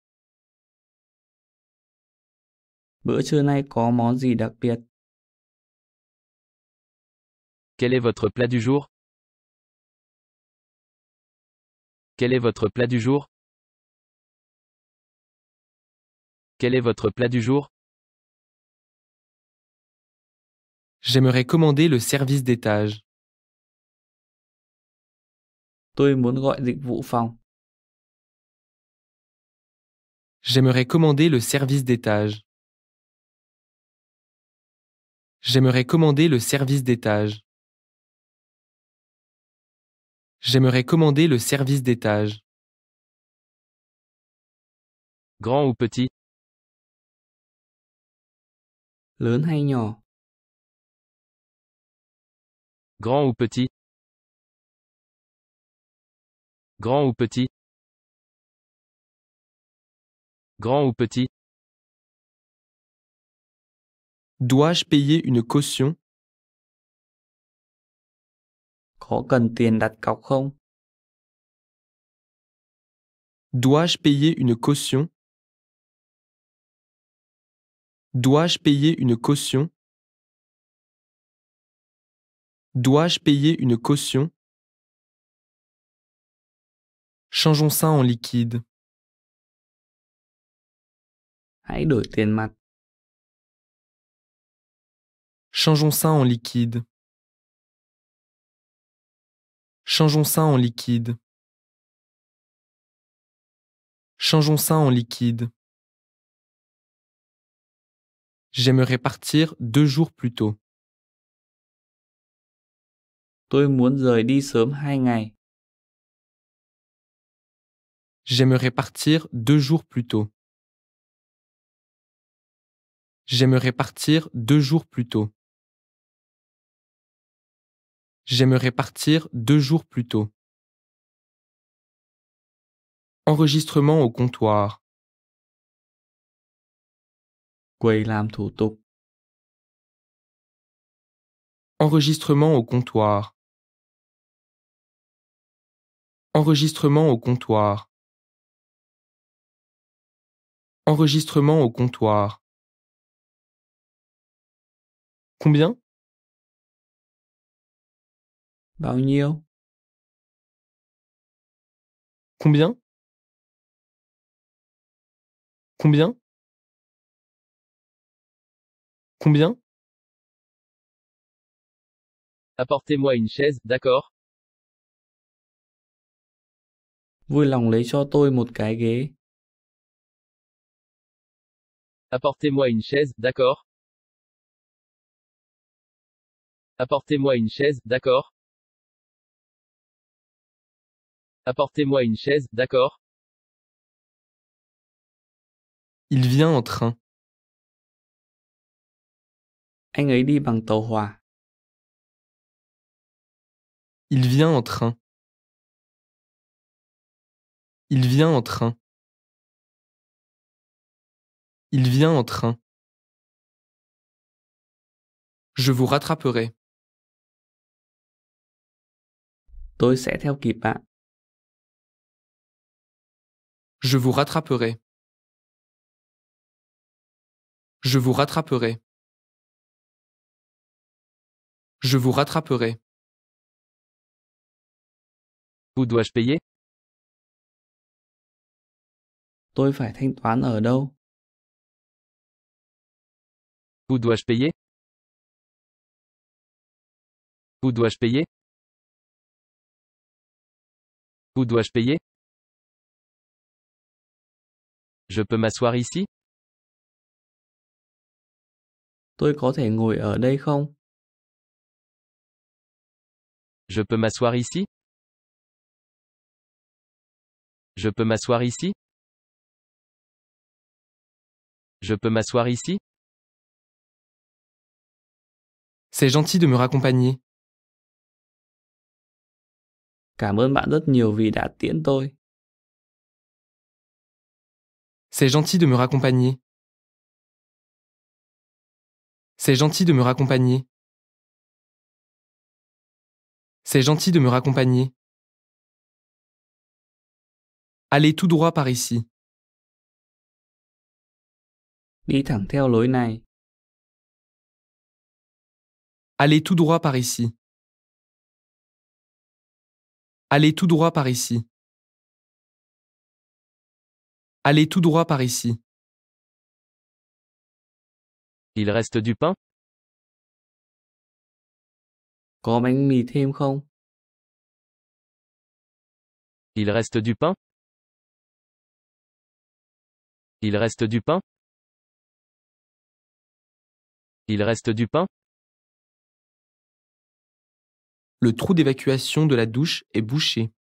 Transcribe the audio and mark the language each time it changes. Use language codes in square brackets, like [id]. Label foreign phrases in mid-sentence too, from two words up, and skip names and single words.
[vi] Bữa trưa nay có món gì đặc biệt? [fr] Quel est votre plat du jour? Quel est votre plat du jour? Quel est votre plat du jour? J'aimerais commander le service d'étage. [vi] Tôi muốn gọi dịch vụ phòng. [fr] J'aimerais commander le service d'étage. J'aimerais commander le service d'étage. J'aimerais commander le service d'étage. Grand ou petit? [vi] Lớn hay nhỏ? [fr] Grand ou petit? Grand ou petit? Grand ou petit? Dois-je payer une caution? [vi] Có cần tiền đặt cọc không? [fr] Dois-je payer une caution? Dois-je payer une caution? Dois-je payer une caution? Changeons ça en liquide. [vi] Hãy đổi tiền mặt. [fr] Changeons ça en liquide. Changeons ça en liquide. Changeons ça en liquide. J'aimerais partir 2 jours plus tôt. [vi] Tôi muốn rời đi sớm 2 ngày. [fr] J'aimerais partir 2 jours plus tôt. J'aimerais partir 2 jours plus tôt. J'aimerais partir 2 jours plus tôt. Enregistrement au comptoir. [vi] Quầy làm thủ tục. [fr] Enregistrement au comptoir. Enregistrement au comptoir. Enregistrement au comptoir. Combien? [vi] Bao nhiêu? [fr] Combien? Combien? Combien? Apportez-moi une chaise, d'accord? [vi] Vui lòng lấy cho tôi một cái ghế. [fr] Apportez-moi une chaise, d'accord? Apportez-moi une chaise, d'accord? Apportez-moi une chaise, d'accord? Il vient en train. [vi] Anh ấy đi bằng tàu hỏa. [fr] Il vient en train. Il vient en train. Il vient en train. Je vous rattraperai. [vi] Tôi sẽ theo kịp bạn. [fr] Je vous rattraperai. Je vous rattraperai. Je vous rattraperai. Où dois-je payer? [vi] Tôi phải thanh toán ở đâu? [fr] Où dois-je payer? Où dois-je payer? Où dois-je payer? Je peux m'asseoir ici? [vi] Tôi có thể ngồi ở đây không? [fr] Je peux m'asseoir ici? Je peux m'asseoir ici? Je peux m'asseoir ici? C'est gentil de me raccompagner. [vi] Cảm ơn bạn rất nhiều vì đã tiễn tôi. [fr] C'est gentil de me raccompagner. C'est gentil de me raccompagner. C'est gentil de me raccompagner. Allez tout droit par ici. [vi] Đi thẳng theo lối này. [fr] Allez tout droit par ici. Allez tout droit par ici. Allez tout droit par ici. Il reste du pain? [vi] Có bánh mì thêm không? [fr] Il reste du pain? Il reste du pain? Il reste du pain? Le trou d'évacuation de la douche est bouché.